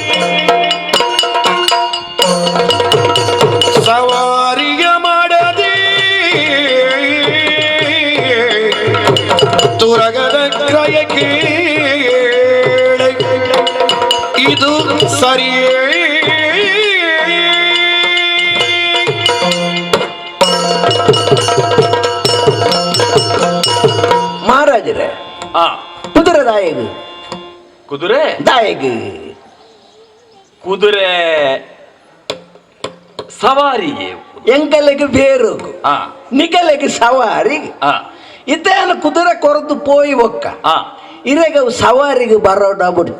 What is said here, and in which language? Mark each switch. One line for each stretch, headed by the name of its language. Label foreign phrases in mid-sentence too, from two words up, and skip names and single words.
Kannada: ಸವಾರಿಯ ಮಾಡದೆ ತುರಗದ ಕ್ರಯ ಕೇಳೆ ಇದು ಸರಿಯೇ
Tulu: ಮಹಾರಾಜರೇ ಕುದುರೆ ದಾಯಗು ಕುದುರೆ ದಾಯಗು ಕುದುರೆ ಸವಾರಿಗೆ ಎಂಕಲೆಗೆ ಬೇರುಗು ನಿಕಲೆಗೆ ಸವಾರಿಗೆ ಇತ್ತೇನು ಕುದುರೆ ಕೊರದು ಪೋಯಿ ಒಕ್ಕ ಇರೆಗ ಸವಾರಿಗೆ ಬರೋಡ ಬುಡ್ಚ